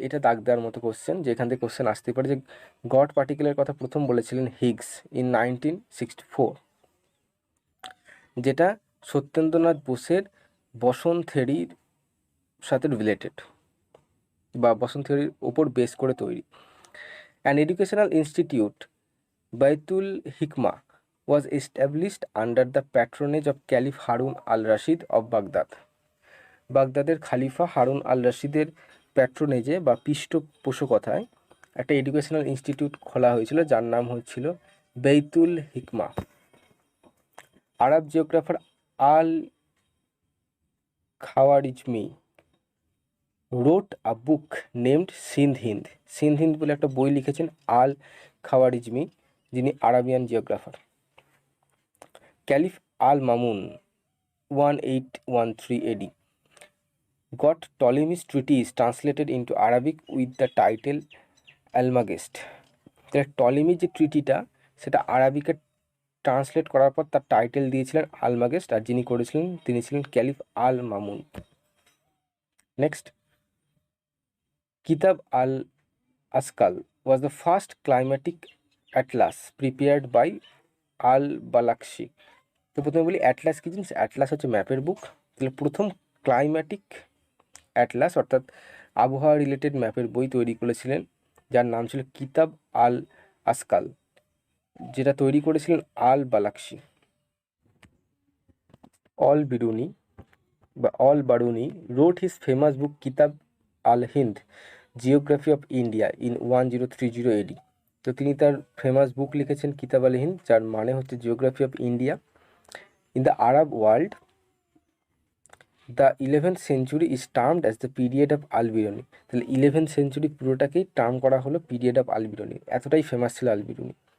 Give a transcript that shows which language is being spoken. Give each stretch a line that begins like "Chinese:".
Bangla: এটা দাগ দেওয়ার মতো কোশ্চেন, যেখান থেকে কোশ্চেন আসতে পারে যে গড পার্টিকেলের কথা প্রথম বলেছিলেন হিগস ইন 1964, যেটা সত্যেন্দ্রনাথ বোসের বসন থিওরির সাথে রিলেটেড বা বসন থিওরির ওপর বেস করে তৈরি।
English: An educational institute Baitul Hikma was established under the patronage of Caliph Harun al-Rashid of Baghdad.
Bangla: বাগদাদের খালিফা হারুন আল রশিদের প্যাট্রোনেজে বা পৃষ্ঠপোষকতায় একটা এডুকেশনাল ইনস্টিটিউট খোলা হয়েছিল, যার নাম হচ্ছিল বেইতুল হিকমা।
English: Arab geographer al Khwarizmi wrote a book named Sindh Hind.
Bangla: Sindh Hind বলে একটা বই লিখেছেন আল খাওয়ারিজমি, যিনি Arabian জিওগ্রাফার।
English: Caliph al Mamun 1813 AD got Ptolemy's treatise translated into Arabic with the title Almagest.
Bangla: টলেমির যে ট্রিটিটা সেটা আরবিকে ট্রান্সলেট করার পর তার টাইটেল দিয়েছিলেন আলমাগেস্ট, আর যিনি করেছিলেন তিনি ছিলেন ক্যালিফ আল মামুন।
English: Next, Kitab al Ashkal was the first climatic atlas prepared by al Balakhshi.
Bangla: তো প্রথমে বলি অ্যাটলাস কি জিনিস। অ্যাটলাস হচ্ছে ম্যাপের বুক। তাহলে প্রথম ক্লাইম্যাটিক অ্যাটলাস অর্থাৎ আবহাওয়া রিলেটেড ম্যাপের বই তৈরি করেছিলেন, যার নাম ছিল কিতাব আল আসকাল, যেটা তৈরি করেছিলেন আল বালাকশি।
English: Al Biruni বা al Baruni wrote his famous book Kitab al Hind geography of India in 1030 AD।
Bangla: তো তিনি তার ফেমাস বুক লিখেছেন কিতাব আল হিন্দ, যার মানে হচ্ছে
English: Geography of India. In the Arab world the 11th century is termed as the period of Alberuni.
Bangla: তাহলে 11th century পুরোটাকেই টার্ম করা হলো
English: period of Alberuni,
Bangla: এতটাই ফেমাস ছিল আলবিরুনি।